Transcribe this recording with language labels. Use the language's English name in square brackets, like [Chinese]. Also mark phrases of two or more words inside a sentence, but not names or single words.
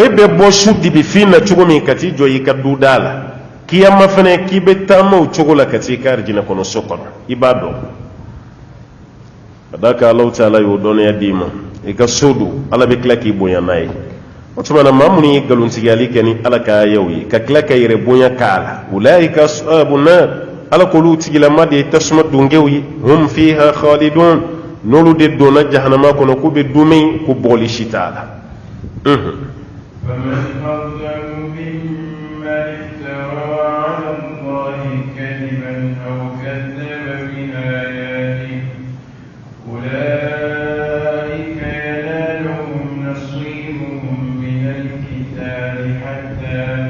[Bambara] e bɛ bɔ su dibifin na cogo min ka t'i jɔ i ka duda la kiyama fɛnɛ k'i bɛ taama o cogo la ka t'i ka arijinɛ kɔnɔ so kɔnɔ i b'a dɔn ka d'a kan Alahu Taala y'o dɔnniya d'i ma i ka so don Ala bɛ tila k'i bonya n'a ye o tuma na maa minnu ye nkalontigiyali kɛ ni Ala ka ayaw ye ka tila ka yɛrɛ bonya k'a la [Arabic] أولئك أصحاب النار [Bambara] Ala k'olu tigilama de ye tasuma dongew ye [Arabic] هم فيها خالدون [Bambara] n'olu de donna jahanama kɔnɔ k'u bɛ dunmɛ ko bɔgɔli si t'a la [Arabic] فمن أظلم ممن افترى على الله كذبا أو كذب بآياته أولئك ينالهم نصيبهم من الكتاب حتى